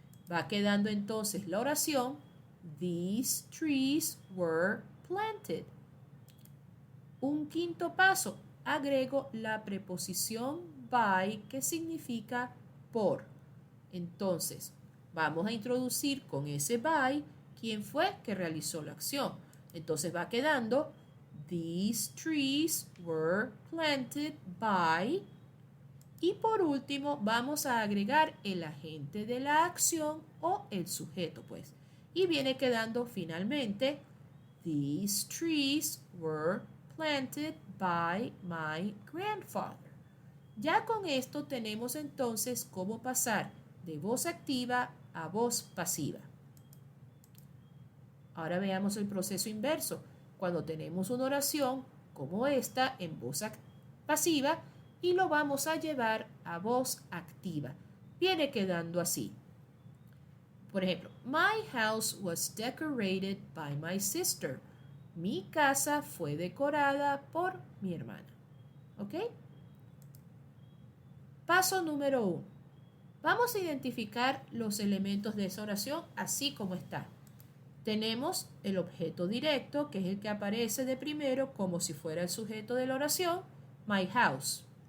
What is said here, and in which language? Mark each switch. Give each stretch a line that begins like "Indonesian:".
Spanish: Va quedando entonces la oración,
English: these trees were planted.
Spanish: Un quinto paso, agrego la preposición by que significa por. Entonces, vamos a introducir con ese by quién fue que realizó la acción. Entonces va quedando,
English: these trees were planted by.
Spanish: Y por último, vamos a agregar el agente de la acción o el sujeto, pues. Y viene quedando finalmente,
English: these trees were planted by my grandfather.
Spanish: Ya con esto tenemos entonces cómo pasar de voz activa a voz pasiva. Ahora veamos el proceso inverso. Cuando tenemos una oración como esta en voz pasiva y lo vamos a llevar a voz activa. Viene quedando así. Por ejemplo,
English: my house was decorated by my sister.
Spanish: Mi casa fue decorada por mi hermana. ¿Ok? Paso número 1. Vamos a identificar los elementos de esa oración así como está. Tenemos el objeto directo, que es el que aparece de primero como si fuera el sujeto de la oración,
English: my house.